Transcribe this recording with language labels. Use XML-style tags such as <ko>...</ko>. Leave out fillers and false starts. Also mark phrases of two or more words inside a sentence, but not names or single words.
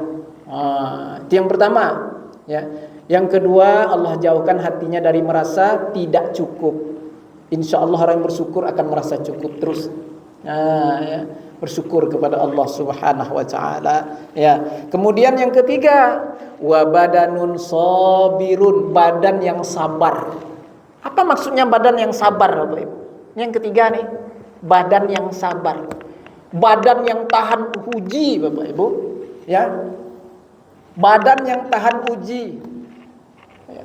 <id>Ya. Itu yang pertama. Ya. Yang kedua, Allah jauhkan hatinya dari merasa tidak cukup.</id> <ar>إن شاء الله</ar> <id>orang yang bersyukur akan merasa cukup terus. Ya. Bersyukur kepada Allah</id> <ar>سبحانه وتعالى.</ar> <id>Ya. Kemudian yang ketiga,</id> <ar>وبدن صابر,</ar> <id>badan yang sabar. Apa maksudnya badan yang sabar, Bapak Ibu? Yang ketiga nih, badan yang sabar. Badan yang tahan uji, Bapak Ibu. Ya. Badan yang tahan uji. Ya.</id>